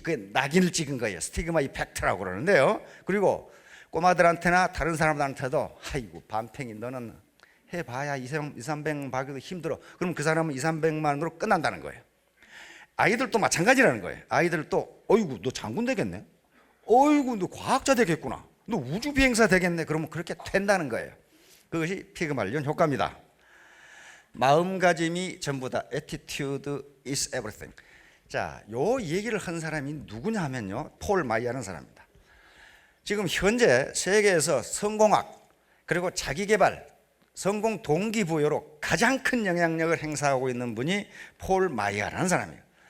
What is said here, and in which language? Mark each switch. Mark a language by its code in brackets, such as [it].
[ko] 그게 낙인을 찍은 거예요. 스티그마 이펙트라고 그러는데요. 그리고 꼬마들한테나 다른 사람들한테도 아이고 반팽이 너는 해봐야 200~300만 받기도 힘들어. 그럼 그 사람은 200~300만으로 끝난다는 거예요. 아이들도 마찬가지라는 거예요. 아이들도 어이구 너 장군 되겠네, 어이구 너 과학자 되겠구나, 너 우주 비행사 되겠네. 그러면 그렇게 된다는 거예요. 그것이 피그말리온 효과입니다. 마음가짐이 전부다. [en] Attitude is everything. [ko] 자, 요 얘기를 한 사람이 누구냐 하면요, 폴 마이어라는 사람입니다. 지금 현재 세계에서 성공학 그리고 자기개발, 성공 동기부여로 가장 큰 영향력을 행사하고 있는 분이 폴 마이어라는 사람이에요.